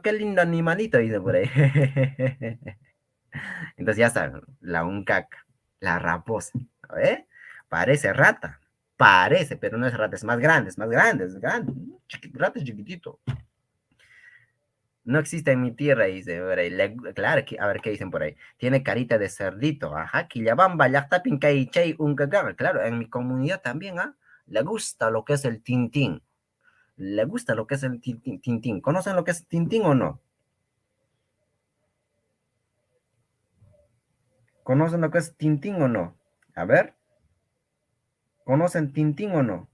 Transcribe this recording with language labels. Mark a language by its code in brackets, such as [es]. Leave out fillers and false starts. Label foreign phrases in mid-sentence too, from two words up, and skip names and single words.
[es] Qué lindo animalito, dice por ahí. Entonces ya saben, la uncaca, la raposa, ¿eh? Parece rata, parece, pero no es rata, es más grande, es más grande, es grande. Rata es chiquitito. No existe en mi tierra, dice por ahí. Claro, a ver qué dicen por ahí. Tiene carita de cerdito, ajá. [qu] Quillabamba, llactapin, chay, uncaca. [es] Claro, en mi comunidad también, ¿ah? Le gusta lo que es el tintín. Le gusta lo que es el tintín. ¿Conocen lo que es tintín o no? ¿Conocen lo que es tintín o no? A ver, ¿conocen tintín o no?